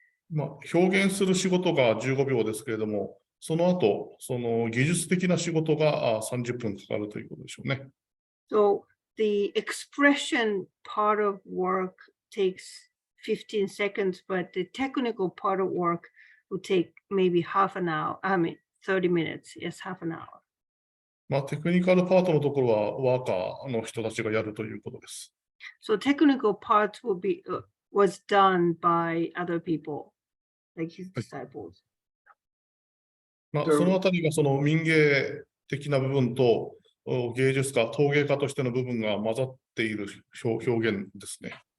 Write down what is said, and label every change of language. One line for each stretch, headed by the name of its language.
Japanese: 表現する仕事が15秒ですけれども、その後、その技術的な仕事が30分かかるということでしょうね。
English: So the expression part of work takes 15 seconds, but the technical part of work will take maybe half an hour. 30 minutes. Yes, half an hour.
Japanese: テクニカルパートのところはワーカーの人たちがやるということです。
English: So technical parts was done by other people, like his disciples.
Japanese: そのあたりがその民芸的な部分と芸術家、陶芸家としての部分が混ざっている表現ですね。